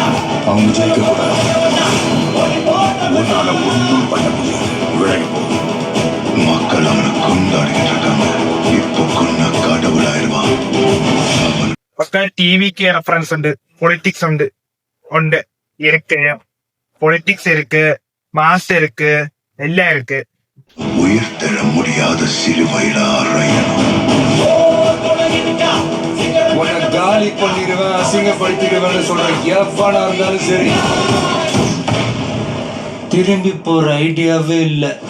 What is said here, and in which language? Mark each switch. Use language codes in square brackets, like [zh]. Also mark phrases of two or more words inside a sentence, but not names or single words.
[ta] அவங்க ஜெயிக்க கூடாது. உன்னால ஒன்றும் பண்ண முடியாது. மக்கள் அவனை கொண்டாடிக்கிட்டு இருக்காங்க. இப்போ கொன்ன கடவுளாயிருவான். [ml] ഒക്കെ TVK റെഫറൻസ് ഉണ്ട്, പൊളിറ്റിക്സ് ഉണ്ട് [ta] இருக்கு, பொலிட்டிக்ஸ் இருக்கு, மாஸ் இருக்கு, எல்லாம் இருக்கு. உயிர் தர முடியாத சிலுவையில அறையணும். உன்னை காலி பண்ணிடுவேன், அசிங்கப்படுத்திடுவேன்னு சொல்ற எவனா இருந்தாலும் சரி, திரும்பி போற ஐடியாவே இல்ல.